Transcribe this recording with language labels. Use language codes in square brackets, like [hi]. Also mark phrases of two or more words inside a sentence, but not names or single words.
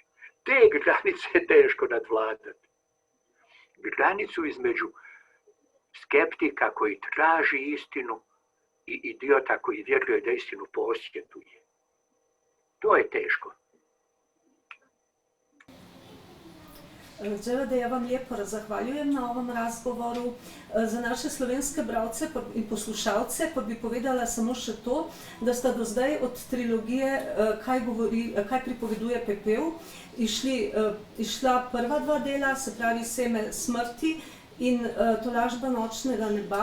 [bs] Te granice je teško nadvladati. Granicu između skeptika koji traži istinu i idiota koji vjeruje da istinu posjeduje. To je teško. Đevede, ja vam lijepo zahvaljujem na ovom razgovoru. [sl] Za naše slovenske bralce in poslušalce pa bi povedala samo še to, da sta do zdaj od trilogije Kaj pripoveduje pepel išla prva 2 dela, se pravi Seme smrti in Tolažba nočnega neba.